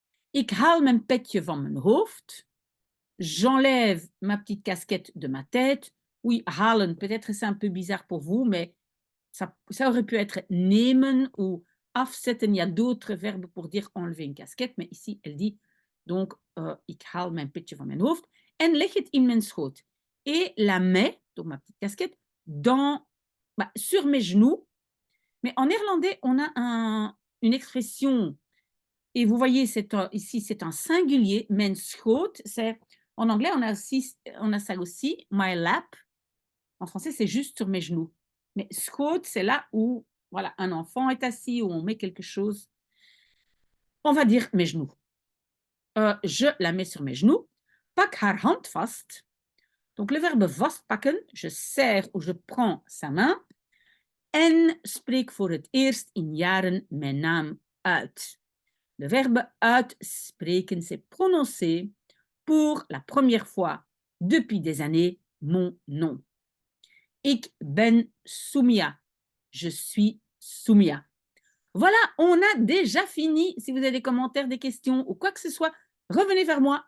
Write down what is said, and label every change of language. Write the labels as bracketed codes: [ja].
[nl] Ik haal mijn petje van mijn hoofd. [fr] J'enlève ma petite casquette de ma tête. Oui, halen, peut-être c'est un peu bizarre pour vous, mais ça aurait pu être nemen ou afzetten. Il y a d'autres verbes pour dire enlever une casquette, mais ici, elle dit donc [nl] ik haal mijn petje van mijn hoofd en leg het in mijn schoot. [fr] Et la mets, donc ma petite casquette, sur mes genoux. Mais en néerlandais, on a une expression, et vous voyez ici, c'est un singulier, [nl] mijn schoot, [fr] c'est, en anglais, on a ça aussi, [en] my lap. [fr] En français, c'est juste sur mes genoux. Mais schoot, c'est là où voilà, un enfant est assis, où on met quelque chose. On va dire mes genoux. Je la mets sur mes genoux. [nl] Pak haar hand vast. [fr] Donc le verbe vastpakken, je serre ou je prends sa main. [nl] En spreek voor het eerst in jaren mijn naam uit. [fr] Le verbe uitspreken, c'est prononcer pour la première fois depuis des années mon nom. [nl] Ik ben Soumia. [fr] Je suis Soumia. Voilà, on a déjà fini. Si vous avez des commentaires, des questions ou quoi que ce soit, revenez vers moi.